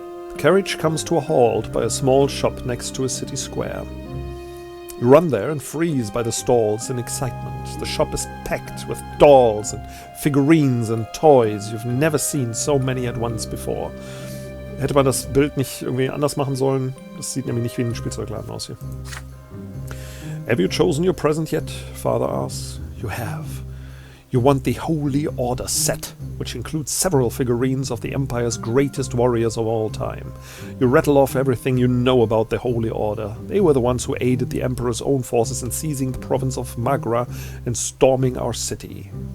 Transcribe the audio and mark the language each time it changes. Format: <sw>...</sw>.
<en>The carriage comes to a halt by a small shop next to a city square. You run there and freeze by the stalls in excitement. The shop is packed with dolls and figurines and toys. You've never seen so many at once before.</en> <de>Hätte man das Bild nicht irgendwie anders machen sollen? Das sieht nämlich nicht wie ein Spielzeugladen aus hier.</de> <en>Have you chosen your present yet? Father asks. You have. You want the Holy Order set, which includes several figurines of the Empire's greatest warriors of all time. You rattle off everything you know about the Holy Order. They were the ones who aided the Emperor's own forces in seizing the province of Magra and storming our city.</en>